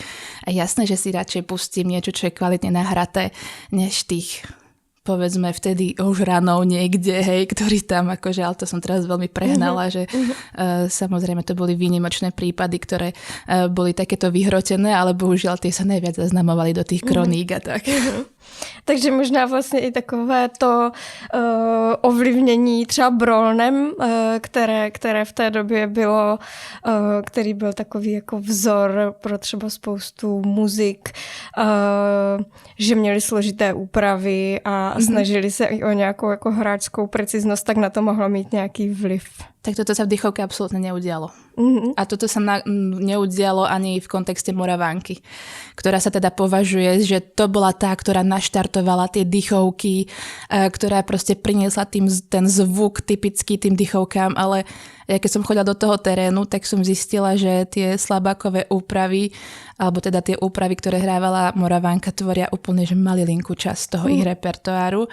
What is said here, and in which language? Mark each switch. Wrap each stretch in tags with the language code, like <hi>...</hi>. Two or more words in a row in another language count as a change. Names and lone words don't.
<sk>A jasné, že si radšej pustím niečo, čo je kvalitne nahraté, než tých povedzme vtedy už ranou niekde, ktorý tam akože, ale to som teraz veľmi prehnala, že samozrejme to boli výnimočné prípady, ktoré boli takéto vyhrotené, ale bohužiaľ tie sa najviac zaznamovali do tých kroník a tak.</sk> <cs>Takže možná vlastně i takové to ovlivnění třeba Brolnem, které v té době bylo, který byl takový jako vzor pro třeba spoustu muzik, že měli složité úpravy a snažili se i o nějakou jako hráčskou preciznost, tak na to mohlo mít nějaký vliv.</cs> <sk>Tak toto sa v dýchovke absolútne neudialo. A toto sa neudialo ani v kontexte Moravánky, ktorá sa teda považuje, že to bola tá, ktorá naštartovala tie dýchovky, ktorá proste priniesla ten zvuk typický tým dýchovkám, ale ja keď som chodila do toho terénu, tak som zistila, že tie slabákové úpravy, alebo teda tie úpravy, ktoré hrávala Moravánka, tvoria úplne že malilinkú časť toho ich repertoáru.</sk>